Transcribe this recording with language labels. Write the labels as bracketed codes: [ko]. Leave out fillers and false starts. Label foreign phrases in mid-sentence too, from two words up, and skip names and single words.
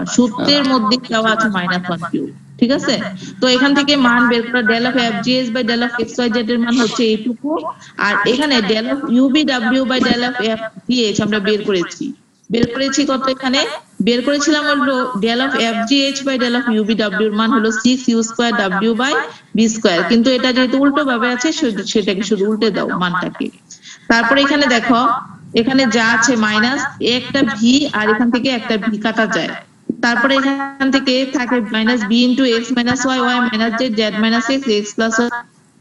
[bn] সূত্রের মধ্যে দেওয়া আছে -1 কিউব, ঠিক আছে? তো এখান থেকে মান বের করা, [en] del of fgh by del of xyz [bn] এর মান হচ্ছে এইটুকু, আর এখানে [en] del of ubw by del of fgh [bn] আমরা বের করেছি কত, এখানে বের করেছিলাম হলো [en] del of fgh by del of ubw [bn] এর মান হলো [en] 6u²w by v square, [bn] কিন্তু এটা যেহেতু উল্টো ভাবে আছে সেটাকে শুধু উল্টে দাও মানটাকে। তারপরে এখানে দেখো, এখানে যা আছে মাইনাস একটা ভি, আর এখান থেকে একটা ভি কাটা যায়, তারপরে এখান থেকে থাকে -b * x - y y - z z - x x +